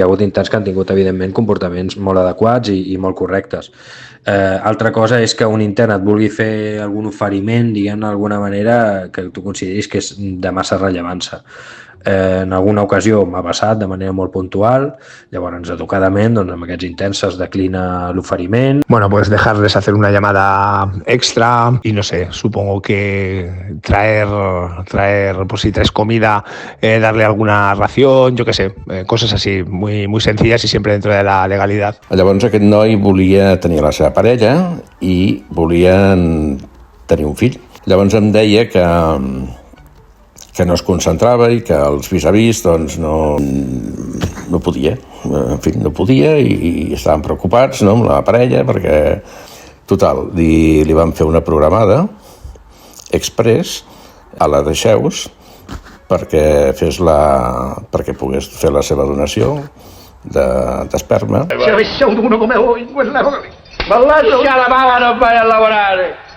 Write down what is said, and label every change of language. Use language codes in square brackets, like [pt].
[ca] Hi ha hagut interns que han tingut evidentment comportaments molt adequats i molt correctes. Altra cosa és que un intern et vulgui fer algun oferiment, diguem d'alguna manera, que tu consideris que és de massa rellevància. En alguna ocasió m'ha passat de manera molt puntual, llavors educadament doncs, amb aquests interns es declina l'oferiment. [es] Bueno, pues dejarles hacer una llamada extra y no sé, supongo que traer pues si traes comida, darle alguna ración, yo qué sé, cosas así, muy, muy sencillas y siempre dentro de la legalidad. [ca] Llavors aquest noi volia tenir la seva parella i volia tenir un fill. Llavors em deia que no es concentrava i que els vis-a-vis doncs, no podia. En fi, no podia i estaven preocupats, no, amb la parella perquè, total, li van fer una programada express a la Deixeus perquè pogués fer la seva donació d'esperma. [it] Se avesse avuto uno come voi in quella cosa, ma lascia la mano, non vai a lavorare.